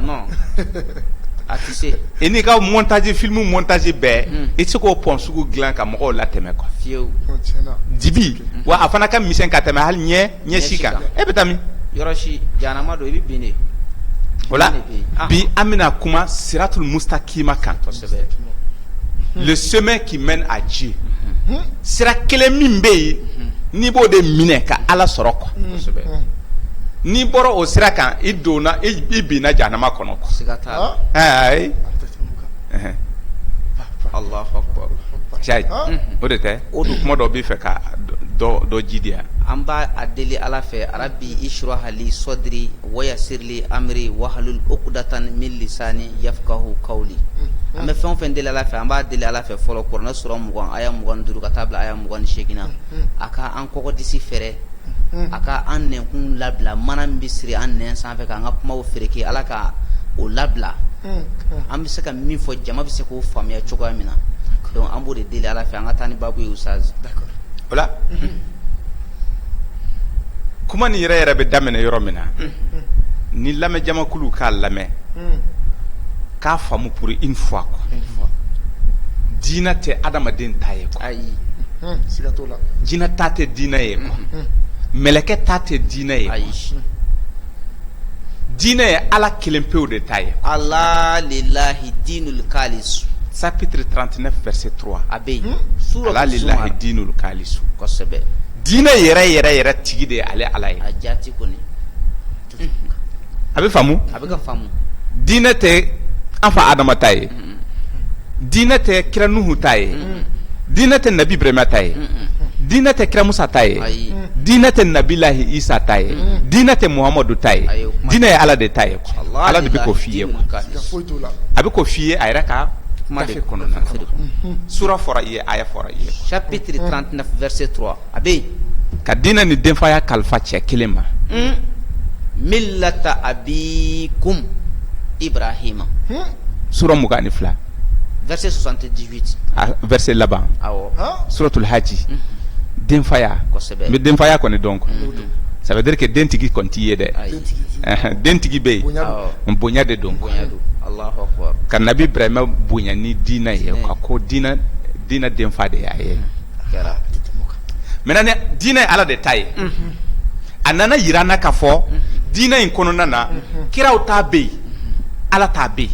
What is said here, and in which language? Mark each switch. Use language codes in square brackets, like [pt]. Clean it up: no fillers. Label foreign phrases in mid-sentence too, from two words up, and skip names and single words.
[bm] a tɛ se i n'i ka [fr] film montage [bm] bɛɛ i tɛ se k'o pɔn sugu dilan ka mɔgɔw latɛmɛ quoi fiyewu dibi wa a fana ka misɛn ka tɛmɛ hali ɲɛsi kan e bɛ taa min yɔrɔ si jahanama don i bɛ bin de o la bi an bɛna kuma [ar] الصراط المستقيم [bm] kan [fr] le chemin qui mène à Dieu [bm] sira kelen min bɛ yen n'i b'o de minɛ ka ala sɔrɔ quoi n'i bɔra o sira kan i donna i binna jahanama kɔnɔ quoi siga t'a la ayi [ar] الله أكبر [bm] cɛ o de tɛ o kuma dɔ b'i fɛ ka dɔ ji di yan an b'a a deli ala fɛ arabi [ar] اشرح لي صدري ويسر لي أمري واحلل عقدة من لساني يفقهوا قولي [bm] an bɛ fɛn o fɛn deli ala fɛ an b'a deli ala fɛ fɔlɔ kuranɛ sura 20 aya 25 ka taa bila aya 28 na a ka an kɔkɔ disi fɛrɛ a ka an nɛnkun labila mana min bɛ siri an nɛn sanfɛ k'an ka kumaw fereke ala ka o labila an bɛ se ka min fɔ jama bɛ se k'o faamuya cogoya min na donc an b'o de deli ala fɛ an ka taa ni babu ye ustaz o la kuma nin yɛrɛ bɛ daminɛ yɔrɔ min na ni lamɛn jamakulu k'a lamɛn k'a faamu [fr] pour une fois quoi [bm] diinɛ tɛ adamaden ta ye quoi ayi siga t'o la diinɛ ta tɛ diinɛ ye quoi mɛlɛkɛ ta tɛ diinɛ ye ayi diinɛ ye ala kelen pewu de ta ye [ar] ألا لله الدين الخالص [fr] chapitre 39 verset 3 [bm] a bɛ yen [ar] ألا لله الدين الخالص [bm] kosɛbɛ diinɛ yɛrɛ tigi de ye ale ala ye a jati kɔni a bɛ faamu a bɛ ka faamu diinɛ tɛ an fa adama ta ye diinɛ tɛ kira nuhu ta ye diinɛ tɛ nabi ibrahima ta ye diinɛ tɛ kira musa ta ye diinɛ tɛ nabilahi isa ta ye diinɛ tɛ muhamadu ta ye diinɛ ye ala de ta ye ala de bɛ k'o f'i ye a bɛ k'o f'i ye a yɛrɛ ka gafe kɔnɔna na sura fɔra i ye aya fɔra i ye [fr] chapitre 39 verset 3 [bm] a bɛ yen ka diinɛ ni denfaya kalifa cɛ kelen ma [ar] ملة أبيكم إبراهيم [bm] sura 22 [fr] verset 78 [bm] verset laban awɔ suratul haji denfaya kosɛbɛ n bɛ denfaya kɔni dɔn quoi [fr] ça veut dire que [bm] dentigi kɔni t'i ye dɛ dentigi bɛ yen bonya de don bonya don [ar] الله أكبر [bm] ka nabi ibrahima bonya ni diinɛ ye quoi ko diinɛ denfa de y'a ye maintenant diinɛ ye ala de ta ye a nana yira an na k'a fɔ diinɛ in kɔnɔna na kiraw t'a bɛ yen ala t'a bɛ yen